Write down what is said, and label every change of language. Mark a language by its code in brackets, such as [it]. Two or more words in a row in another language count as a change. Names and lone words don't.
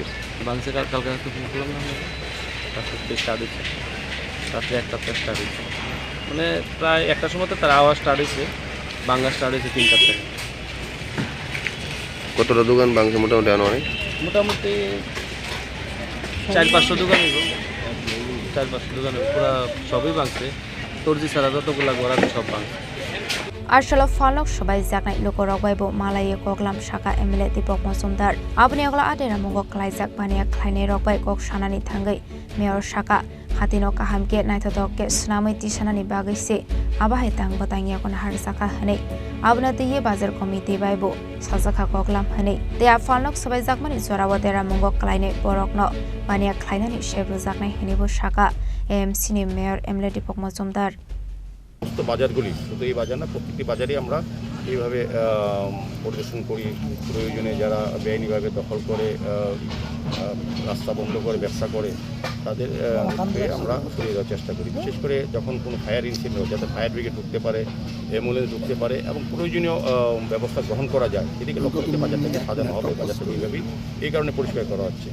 [bn] বাংশে কালকে একটু ফোন করলাম না তারপরে স্টার্ট হচ্ছে রাত্রে একটা স্টার্ট হচ্ছে মানে প্রায় একটার সময় তো তার আওয়াজ স্টার্ট হয়েছে বাংলা স্টার্ট হয়েছে 3টার থেকে কতটা দোকান বাংশে মোটামুটি আনুমানিক মোটামুটি 400-500 দোকান হইব 400-500 দোকান পুরো সবই ভাঙছে তরজি ছাড়া যতগুলা ঘর আছে সব ভাঙছে [trp] Arshalo falok Swbaiwijak nai lokorok bai bo malai koklam saka MLA Dipok Mosumdar abni agla adera mungo Khwlaijak bania khlainai rok bai kok sanani thangai Mayor saka Hatino kahamke naithodokke snamui tisanani bagai se abahai tang batangya kon har saka hanei abna diye bazar committee bai bo sajaka koklam hanei te falok Swbaiwijak mani jorawatera mungo khlainai borokno bania khlainani shebrujak nai henibo saka Chini Mayor MLA Dipok Mosumdar [bn] সমস্ত বাজারগুলি শুধু এই বাজার না প্রত্যেকটি বাজারই আমরা এইভাবে পরিদর্শন করি প্রয়োজনে যারা বেআইনিভাবে দখল করে রাস্তা বন্ধ করে ব্যবসা করে তাদের আমরা সরিয়ে দেওয়ার চেষ্টা করি বিশেষ করে যখন কোনো [en] fire incident [bn] হয় যাতে [en] fire brigade [bn] ঢুকতে পারে অ্যাম্বুলেন্স ঢুকতে পারে এবং প্রয়োজনীয় ব্যবস্থা গ্রহণ করা যায় এদিকে লক্ষ্য করে বাজারটাকে সাজানো হবে বাজারটাকে এইভাবেই এই কারণে পরিষ্কার করা হচ্ছে